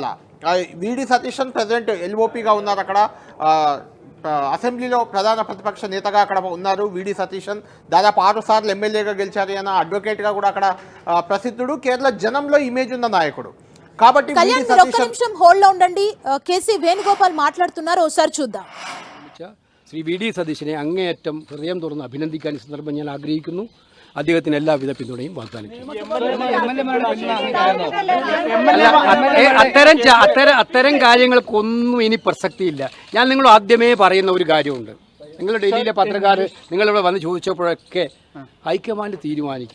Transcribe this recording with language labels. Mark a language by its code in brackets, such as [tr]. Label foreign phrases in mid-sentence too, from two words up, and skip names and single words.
[te] వీడి సతీషన్ ప్రెసిడెంట్ ఎల్ఓపిగా ఉన్నారు, అక్కడ అసెంబ్లీలో ప్రధాన ప్రతిపక్ష నేతగా అక్కడ ఉన్నారు. వీడి సతీషన్ దాదాపు 6 సార్లు ఎమ్మెల్యేగా గెలిచారు, అన్న అడ్వకేట్గా కూడా అక్కడ ప్రసిద్ధుడు. కేరళ జనంలో ఇమేజ్ ఉన్న నాయకుడు. కాబట్టి ఒక్క నిమిషం హోల్డ్ లో ఉండండి, కేసీ వేణుగోపాల్ మాట్లాడుతున్నారు, ఒకసారి చూద్దాం. [ml] ശ്രീ വി ഡി സതീശനെ അങ്ങേയറ്റം ഹൃദയം തുറന്ന് അഭിനന്ദിക്കാൻ ഈ സന്ദർഭം ഞാൻ ആഗ്രഹിക്കുന്നു. അദ്ദേഹത്തിന് എല്ലാവിധ പിന്തുണയും വാഗ്ദാനം ചെയ്യും. അത്തരം കാര്യങ്ങൾക്കൊന്നും ഇനി പ്രസക്തിയില്ല. ഞാൻ നിങ്ങളോട് ആദ്യമേ പറയുന്ന ഒരു കാര്യമുണ്ട്. നിങ്ങൾ ഡൽഹിയിലെ പത്രക്കാർ നിങ്ങളിവിടെ വന്ന് ചോദിച്ചപ്പോഴൊക്കെ ഹൈക്കമാൻഡ് തീരുമാനിക്കും.